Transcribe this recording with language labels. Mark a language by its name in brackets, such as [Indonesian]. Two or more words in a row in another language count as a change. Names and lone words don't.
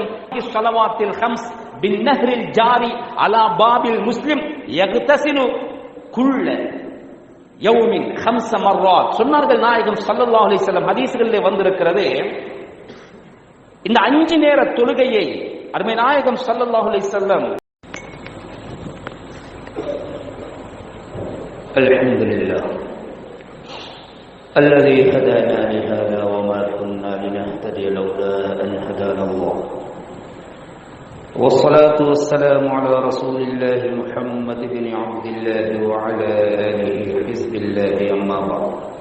[Arabic] الصلوات الخمس بن نهر جار على باب المسلم يغتسل كل يوم خمس مرات [Tamil] சொன்னார்கள் நாயகம் [Arabic] صلى الله عليه وسلم. [Tamil] ஹதீஸ்களிலே வந்திருக்கிறது, இந்த 5 நேர தொழுகையை அருமை நாயகம் [Arabic] صلى الله عليه وسلم அல்ஹம்துலில்லாஹ் الذي هدانا لهذا وما كنا لنهتدي لولا أن هدانا الله والصلاة والسلام على رسول الله محمد بن عبد الله وعلى آله حزب الله أما بعد